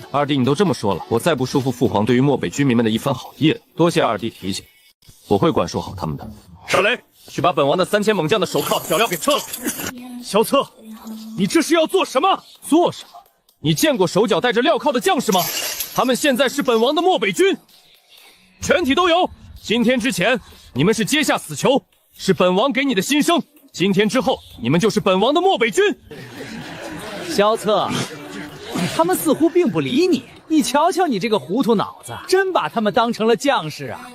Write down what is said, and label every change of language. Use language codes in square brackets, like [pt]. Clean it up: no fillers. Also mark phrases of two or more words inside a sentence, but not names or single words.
[zh] 二弟，你都這麼說了，我再不束縛父皇對於漠北居民們的一番好意了。多謝二弟提醒，我會管束好他們的。少雷，去把本王的3000猛將的手銬腳鐐給撤了。蕭策，你這是要做什麼？做什麼？你見過手腳帶着鐐銬的將士嗎？他們現在是本王的漠北軍，全體都有。今天之前，你們是階下死囚，是本王給你的新生。今天之後，你們就是本王的漠北軍。蕭策，他們似乎並不理你。你瞧瞧你這個糊塗腦子，真把他們當成了將士啊！